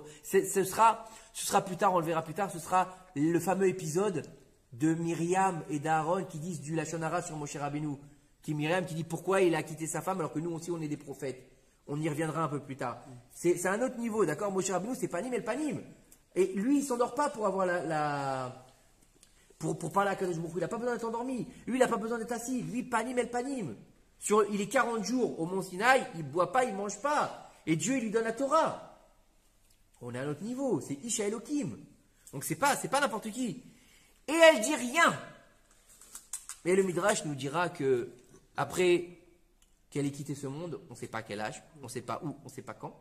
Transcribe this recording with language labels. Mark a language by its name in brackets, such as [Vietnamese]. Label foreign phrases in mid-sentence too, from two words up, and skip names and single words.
[French] Ce sera plus tard, on le verra plus tard, ce sera le fameux épisode de Myriam et d'Aaron qui disent du [Hebrew] לשון הרע [French] sur Moshe Rabbeinu. Myriam qui dit pourquoi il a quitté sa femme alors que nous aussi on est des prophètes. On y reviendra un peu plus tard. C'est un autre niveau, d'accord? Moshe Rabbeinu, c'est panim et le panim. Et lui, il s'endort pas pour avoir pour parler à [Hebrew] קדוש ברוך הוא. [French] Il n'a pas besoin d'être endormi. Lui, il n'a pas besoin d'être assis. Lui, [Hebrew] פנים אל פנים. [French] Il est 40 jours au mont Sinaï, il ne boit pas, il ne mange pas. Et Dieu, il lui donne la Torah. On est à un autre niveau. C'est [Hebrew] איש האלוהים. [French] Donc, c'est pas n'importe qui. Et elle dit rien. Et le Midrash nous dira que après qu'elle ait quitté ce monde, on ne sait pas quel âge, on ne sait pas où, on ne sait pas quand.